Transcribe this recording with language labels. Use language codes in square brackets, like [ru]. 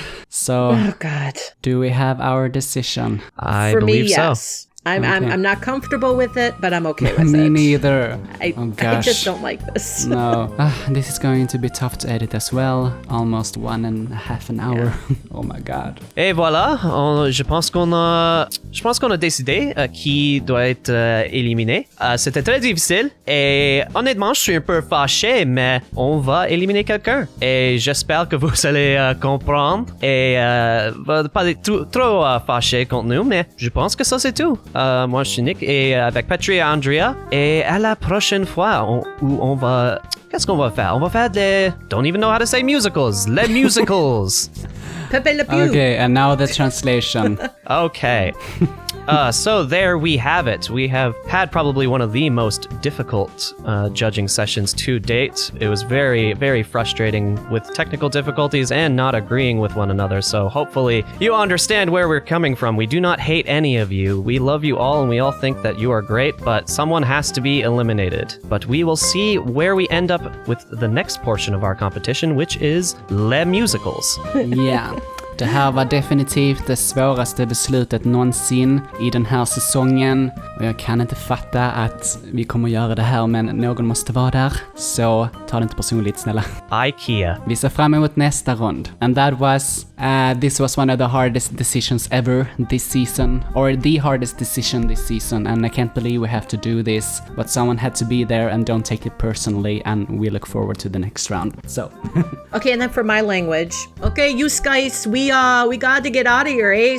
[en] So, oh God. Do we have our decision? I For believe me, yes. so. I'm not comfortable with it, but I'm okay with Me it. neither. I just don't like this. No. This is going to be tough to edit as well. Almost 1.5 an hour. Oh my God. [fr] Et voilà, je pense qu'on a décidé qui doit être éliminé. C'était très difficile et honnêtement, je suis un peu fâché, mais on va éliminer quelqu'un. Et j'espère que vous allez comprendre et pas être trop fâché contre nous, mais je pense que ça c'est tout. Moi, je suis Nick et avec Petri et Andrea. Et à la prochaine fois, on va... Qu'est-ce qu'on va faire? On va faire des... [en] Don't even know how to say musicals. [fr] Les musicals. [en] Pepe Le Pew. Okay, and now the translation. Okay. So there we have it. We have had probably one of the most difficult judging sessions to date. It was very, very frustrating with technical difficulties and not agreeing with one another. So hopefully you understand where we're coming from. We do not hate any of you. We love you all and we all think that you are great, but someone has to be eliminated. But we will see where we end up with the next portion of our competition, which is Les Musicals. Yeah. [sv] Det här var definitivt det svåraste beslutet någonsin i den här säsongen. Och jag kan inte fatta att vi kommer göra det här, men någon måste vara där. Så ta det inte personligt, snälla. IKEA. Vi ser fram emot nästa rond. [en] And that was, this was one of the hardest decisions ever this season. Or the hardest decision this season. And I can't believe we have to do this. But someone had to be there and don't take it personally. And we look forward to the next round. So. Okay, and then for my language. Okay, you guys, we got to get out of here, eh?